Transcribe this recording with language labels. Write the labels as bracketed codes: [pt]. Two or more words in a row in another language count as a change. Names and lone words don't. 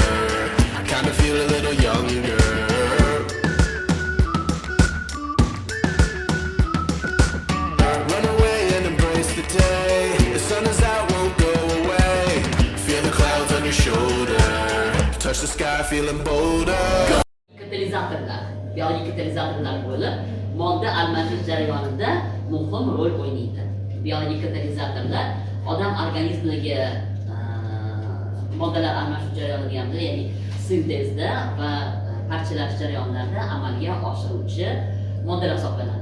[en] I kinda feel a little younger. Run away and embrace the day. The sun is out, won't go away. Feel the clouds on your shoulder. Touch the sky, feeling bolder. [uz] Katalizatorlar, biyologik katalizatorlar bo'lib, modda almashish jarayonida muhim rol o'ynaydi. Biyologik katalizatorlar odam organizmidagi moddalar almashish jarayonida hamda, ya'ni sintezda va parchalash jarayonlarida amalga oshiruvchi moddalar hisoblanadi.